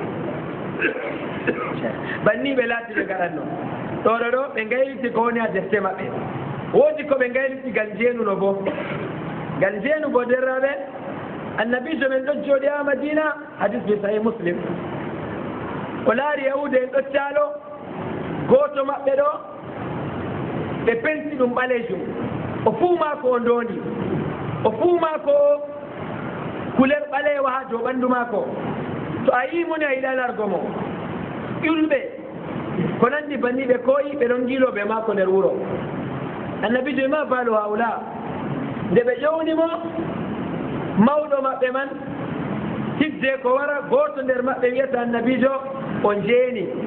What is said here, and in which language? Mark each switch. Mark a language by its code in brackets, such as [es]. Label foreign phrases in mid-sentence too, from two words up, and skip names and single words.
[ff] banni ɓe laati ɓe gaɗanno ɗoɗo ɗo ɓe gayliti ko woni a defte maɓɓe woodi ko ɓe gayliti gal jeenuno bo gal jeenu bo derraɓe annabijo men ɗon jooɗi ha madina hadis bi sahih muslim o laari yahude en ɗo caalo gooto maɓɓe ɗo ɓe penti ɗum ɓaleejum o fuu maako o ndoondi o fuu maako o couleur ɓaleewa ha dow ɓanndu maako to a yimoni a yiɗa largo mo ƴulɓe ko nanndi banni ɓe kooyi ɓe ɗon ngiilooɓe maako nder wuro annabijo ma baalo hawla nde ɓe ƴowni mo mawɗo maɓɓe man hidde ko wara gooto nder maɓɓe wiyata annabijo o jeeni